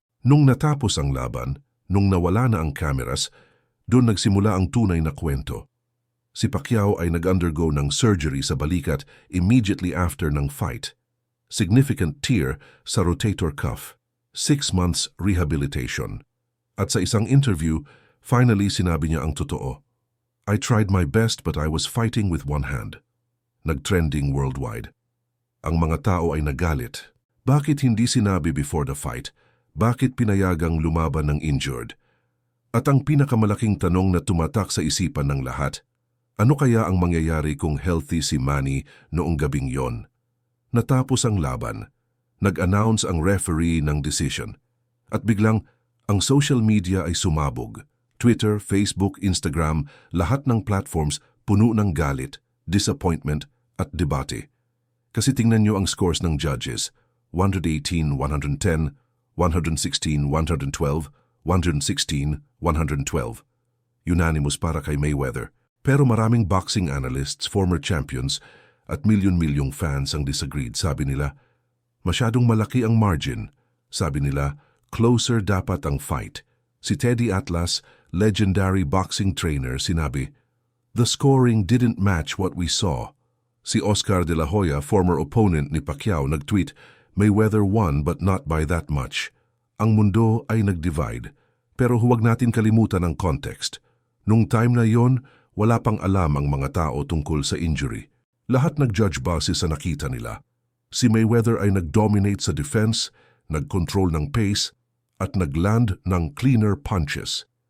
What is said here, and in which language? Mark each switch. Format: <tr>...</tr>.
<tl>Nung natapos ang laban, nung nawala na ang cameras, doon nagsimula ang tunay na kwento. Si Pacquiao ay nag-undergo ng surgery sa balikat immediately after ng fight. Significant tear sa rotator cuff. 6 months rehabilitation. At sa isang interview, finally sinabi niya ang totoo.</tl> <en>I tried my best but I was fighting with one hand.</en> <tl>Nag-trending worldwide. Ang mga tao ay nagalit. Bakit hindi sinabi</tl> <en>before the fight?</en> <tl>Bakit pinayagang lumaban ng injured? At ang pinakamalaking tanong na tumatak sa isipan ng lahat, ano kaya ang mangyayari kung healthy si Manny noong gabing yon? Natapos ang laban. Nag-announce ang referee ng decision. At biglang, ang social media ay sumabog. Twitter, Facebook, Instagram, lahat ng platforms puno ng galit, disappointment at debate. Kasi tingnan nyo ang scores ng judges. 118, 110, 116, 112, 116, 112. Unanimous para kay Mayweather. Pero maraming boxing analysts, former champions, at milyon-milyong fans ang disagreed. Sabi nila, masyadong malaki ang margin. Sabi nila, closer dapat ang fight. Si Teddy Atlas, legendary boxing trainer, sinabi,</tl> <en>the scoring didn't match what we saw.</en> <tl>Si Oscar De La Hoya, former opponent ni Pacquiao, nag-tweet,</tl> <en>Mayweather won but not by that much.</en> <tl>Ang mundo ay nag-divide. Pero huwag natin kalimutan ang context. Nung time na yon, wala pang alam ang mga tao tungkol sa injury. Lahat nag-judge base sa nakita nila. Si Mayweather ay nag-dominate sa defense, nag-control ng pace, at nag-land ng cleaner punches.</tl>